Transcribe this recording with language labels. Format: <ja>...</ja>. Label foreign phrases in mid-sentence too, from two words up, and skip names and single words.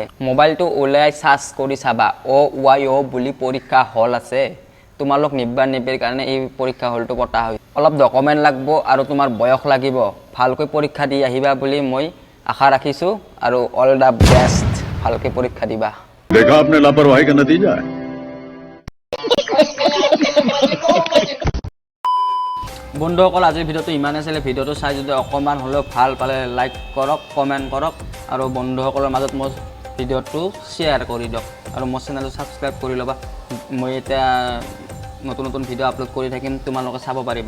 <as>মোবাইলটো ওলাই চাৰ্চ কৰি চাবা, OYO বুলি পৰীক্ষা হল আছে। তোমালোক নিব্বা নিব্বিৰ কাৰণে এই পৰীক্ষা হলটো পতা হয়। অলপ ডকুমেণ্ট লাগিব আৰু তোমাৰ বয়স লাগিব। ভালকৈ পৰীক্ষা দি আহিবা বুলি মই আশা ৰাখিছোঁ, আৰু</as> <en>all the best.</en> <as>ভালকৈ পৰীক্ষা দিবা।</as> <hi>देखा आपने लापरवाही का नतीजा है।</hi> <as>বন্ধুসকল, আজিৰ ভিডিঅ'টো ইমান আছিলে। ভিডিঅ'টো চাই যদি অকণমান হ'লেও ভাল পালে লাইক কৰক, কমেণ্ট কৰক, আৰু বন্ধুসকলৰ মাজত মোৰ ভিডিঅ'টো শ্বেয়াৰ কৰি দিয়ক, আৰু মোৰ চেনেলটো ছাবস্ক্ৰাইব কৰি ল'বা। মই এতিয়া নতুন নতুন ভিডিঅ' আপলোড কৰি থাকিম, তোমালোকে চাব পাৰিবা।</as>